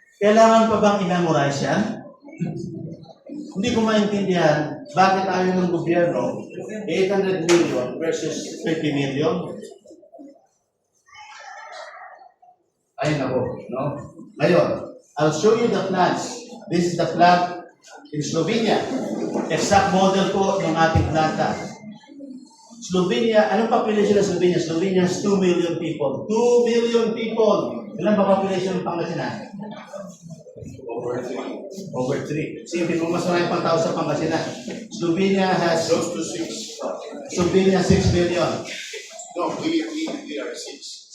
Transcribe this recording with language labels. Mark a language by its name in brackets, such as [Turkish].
[Filipino] Kailangan pa bang i-memorize yan? Hindi ko maintindihan bakit ayaw ng gobyerno 800 million versus 50 million. Ay nako, no? [English] Ngayon, I'll show you the plants. This is the plant in Slovenia. [Filipino] Exact model po ng ating planta. Slovenia, anong population ng Slovenia? [English] Slovenia has 2 million people. 2 million people! [Filipino] Ilan ba population ng Pangasinan? Over 3. Sige, mo mas marami pang tao sa Pangasinan. [English] Slovenia has... Close to 6. Slovenia, 6 million. No, we are 6.